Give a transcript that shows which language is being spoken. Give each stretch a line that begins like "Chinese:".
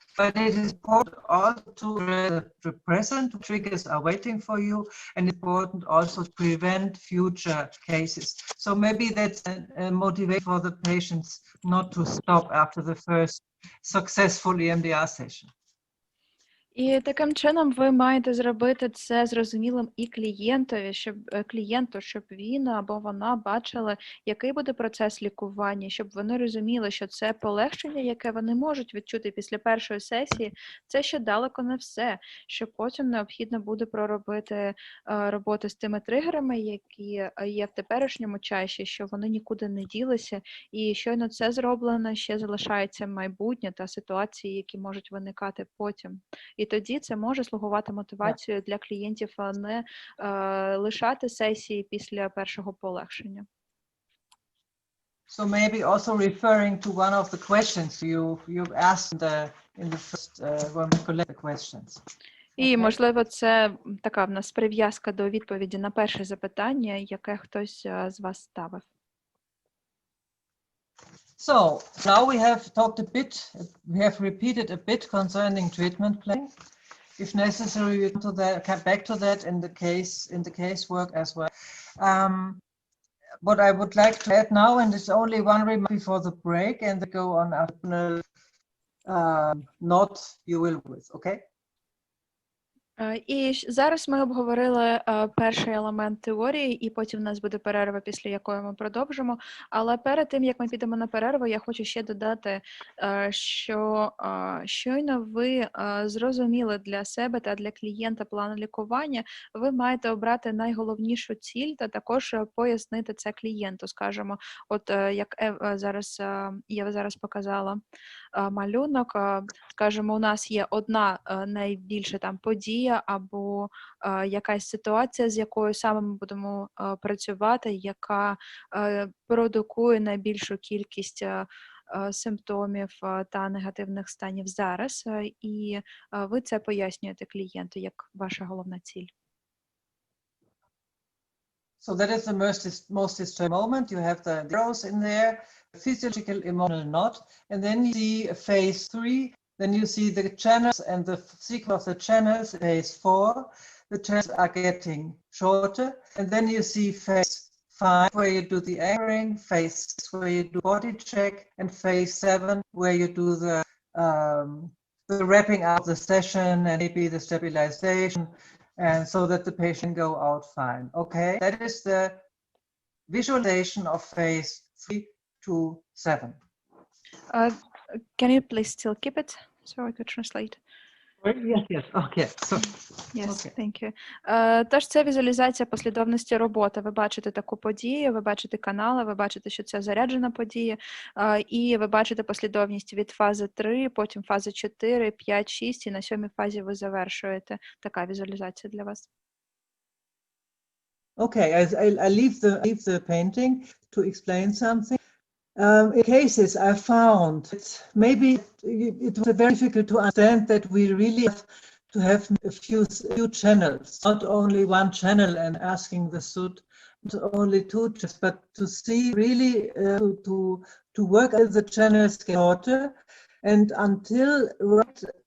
English: But it is important also to the present triggers are waiting for you, and important also to prevent future cases. So maybe that's a motivation for the patients not to stop after the first successful EMDR session.
Ukrainian: І таким чином ви маєте зробити це зрозумілим і клієнту, щоб він або вона бачили, який буде процес лікування, щоб вони розуміли, що це полегшення, яке вони можуть відчути після першої сесії, це ще далеко не все, що потім необхідно буде проробити роботу з тими тригерами, які є в теперішньому часі, що вони нікуди не ділися, і щойно це зроблено, ще залишається майбутнє та ситуації, які можуть виникати потім. І тоді це може слугувати мотивацією для клієнтів не лишати сесії після першого полегшення.
English: So maybe also referring to one of the questions you've asked in the first when we collect the questions.
Ukrainian: І, можливо, це така в нас прив'язка до відповіді на перше запитання, яке хтось з вас ставив.
English: So now we have talked a bit, we have repeated a bit concerning treatment planning. If necessary, we come back to that in the casework as well. What I would like to add now, and it's only one remark before the break, and then go on after note you will with, okay?
Ukrainian: І зараз ми обговорили перший елемент теорії, і потім в нас буде перерва, після якої ми продовжимо. Але перед тим, як ми підемо на перерву, я хочу ще додати, що щойно ви зрозуміли для себе та для клієнта план лікування, ви маєте обрати найголовнішу ціль та також пояснити це клієнту. Скажімо, от як Єва зараз показала малюнок, скажімо, у нас є одна найбільша там подія, або якась ситуація, з якою саме ми будемо працювати, яка продукує найбільшу кількість симптомів та негативних станів зараз, і ви це пояснюєте клієнту як ваша головна ціль.
English: So that is the most disturbing moment. You have the arrows in there, physiological, emotional not, and then you see phase 3. Then you see the channels and the sequence of the channels, phase 4. The channels are getting shorter. And then you see phase 5, where you do the anchoring, phase 6, where you do body check, and phase 7, where you do the wrapping up the session and maybe the stabilization, and so that the patient go out fine. Okay, that is the visualization of phase 3 to 7. Can you please still keep it so I could translate? Yes, okay. So, Yes, okay. Thank you.
Ukrainian: Тож це візуалізація послідовності роботи. Ви бачите таку подію, ви бачите канали, ви бачите, що це заряджена подія, і ви бачите послідовність від фази 3, потім фази 4, 5, 6, і на 7-й фазі ви завершуєте. Така візуалізація для вас.
English: Okay, I leave the painting to explain something. In cases I found maybe it was very difficult to understand that we really have to have a few channels, not only one channel and asking the suit, not only two, but to see really to work as the channels get shorter, and until right